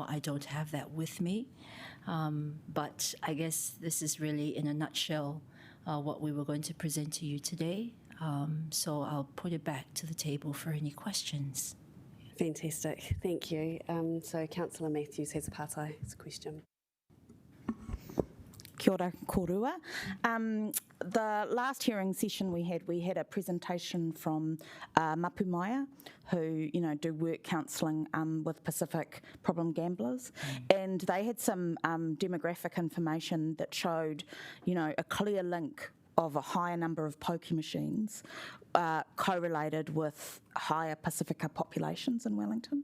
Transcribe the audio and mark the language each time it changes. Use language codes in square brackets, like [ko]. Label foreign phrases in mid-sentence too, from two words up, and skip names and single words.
[en] I don't have that with me, but I guess this is really, in a nutshell, what we were going to present to you today. So I'll put it back to the table for any questions. Fantastic, thank you. So Councillor Matthews has a partai. It's a question. [mi] Kia ora korua. [en] The last hearing session we had a presentation from Mapumaya, who do work counselling with Pacific problem gamblers, and they had some demographic information that showed, a clear link of a higher number of pokie machines correlated with higher Pacifica populations in Wellington.